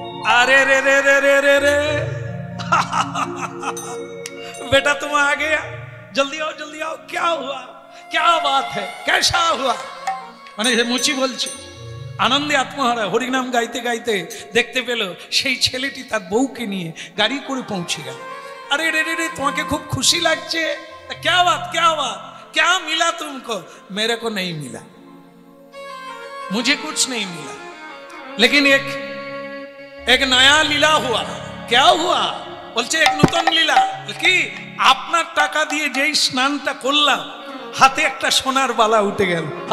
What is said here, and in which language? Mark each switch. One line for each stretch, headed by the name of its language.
Hindi: अरे रे रे रे रे रे रे बेटा तुम आ गया, जल्दी आओ, क्या हुआ, क्या बात है, कैसा हुआ?
Bangla: মানে মুচি বলছে আনন্দে আত্মহারা হরিনাম গাইতে গাইতে দেখতে পেল সেই ছেলেটি তার বউকে নিয়ে গাড়ি করে পৌঁছে গেল। আরে রে রে রে তোমাকে খুব খুশি লাগছে,
Hindi: क्या बात क्या मिला तुमको? मेरे को नहीं मिला, मुझे कुछ नहीं मिला, लेकिन एक नया लीला हुआ। क्या हुआ?
Bangla: বলছে এক নতুন লীলা কি, আপনার টাকা দিয়ে যেই স্নানটা করলাম হাতে একটা সোনার বালা উঠে গেল।